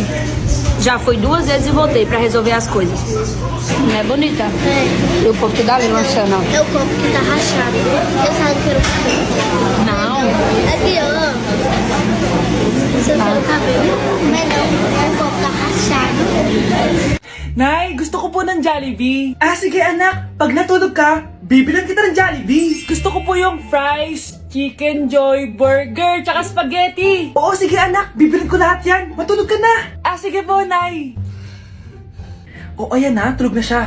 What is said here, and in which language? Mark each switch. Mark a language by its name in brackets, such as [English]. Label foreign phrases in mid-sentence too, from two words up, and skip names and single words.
[Portuguese] Já fui 2 vezes e voltei pra resolver as coisas. Não é bonita? É. E o povo que dá ali lanchando, ó. É o copo que tá rachado. Eu sabe que eu quero. Não. Aqui, ó. Você quer o cabelo? Mas não, o copo tá rachado. [Filipino] Nay, gusto ko po ng Jollibee. Sige anak, pag natulog ka, bibilan kita ng Jollibee. Gusto ko po yung fries, chicken joy, burger, tsaka spaghetti. Oo, sige anak, bibilan ko lahat yan. Matulog ka na. Sige po, Nay. Oo, ayan na, tulog na siya.